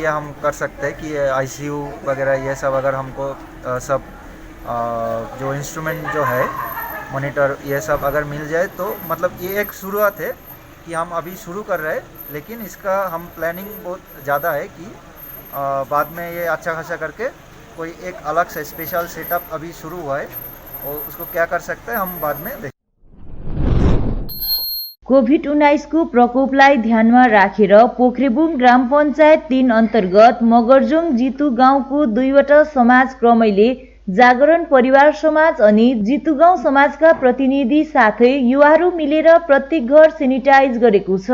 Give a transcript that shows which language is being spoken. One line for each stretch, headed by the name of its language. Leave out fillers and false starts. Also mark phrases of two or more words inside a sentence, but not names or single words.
Hindi: हम कर सकते हैं कि आईसीयू वगैरह ये सब अगर हमको सब जो इंस्ट्रूमेंट जो है मॉनिटर ये सब अगर मिल जाए तो मतलब ये एक शुरुआत है कि हम अभी शुरू कर रहे हैं, लेकिन इसका हम प्लानिंग बहुत ज़्यादा है कि बाद में ये अच्छा खासा करके कोई एक अलग से स्पेशल सेटअप अभी शुरू हुआ है और उसको क्या कर सकते हैं हम बाद में देखें।
Nepali: कोभिड-19 को प्रकोपलाई ध्यानमा राखेर पोख्रेबुङ ग्राम पञ्चायत 3 अन्तर्गत मगरजोङ जितु गाउँको 2वटा समाज क्रमैले जागरण परिवार समाज अनि जितु गाउँ समाजका प्रतिनिधि साथै युवाहरू मिलेर प्रत्येक घर सेनिटाइज गरेको छ।